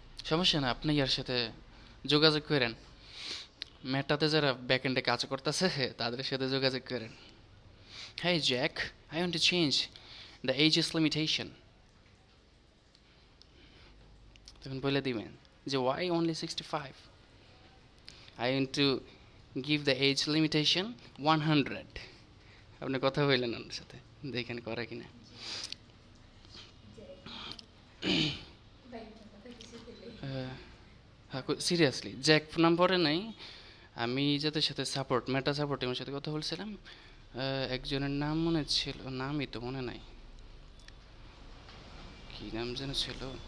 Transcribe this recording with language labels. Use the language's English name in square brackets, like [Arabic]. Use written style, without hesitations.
[Bangla] সমস্যা না, আপনি ইয়ার সাথে যোগাযোগ করেন, মেটাতে যারা ব্যাকএন্ডে কাজ করতেছে তাদের সাথে যোগাযোগ করেন। [English] Hey Jack, I want to change the ages limitation. [Bangla] তখন বলে দিবেন যে [English] why only 65? I want to give the age limitation 100. [Bangla] আপনি কথা বললেন ওনার সাথে, দেখেন করে কিনা। সিরিয়াসলি জ্যাক নাম্বারে নাই, আমি যাদের সাথে সাপোর্ট মেটা সাপোর্ট টিমের সাথে কথা বলছিলাম, একজনের নাম মনে ছিল, নামই তো মনে নাই, কি নাম যেন ছিল,